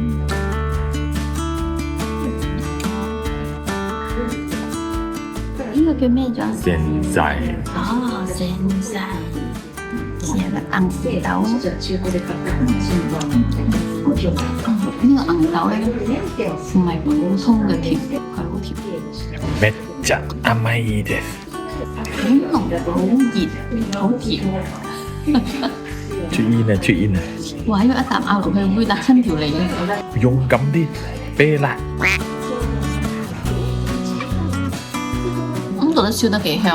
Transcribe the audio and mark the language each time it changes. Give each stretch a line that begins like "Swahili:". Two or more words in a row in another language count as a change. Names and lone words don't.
Cantonese: 呢個叫咩咗？現在哦，現在係咪銀豆？呢個銀豆咧唔係普通嘅甜，係好甜。
Japanese: めっちゃ甘いです。
Cantonese: 好濃、好熱、好甜。出煙啊！出煙啊！哇！呢個一啖咬落去會辣親條脷嘅。勇敢啲，啤辣。咁到底燒得幾香？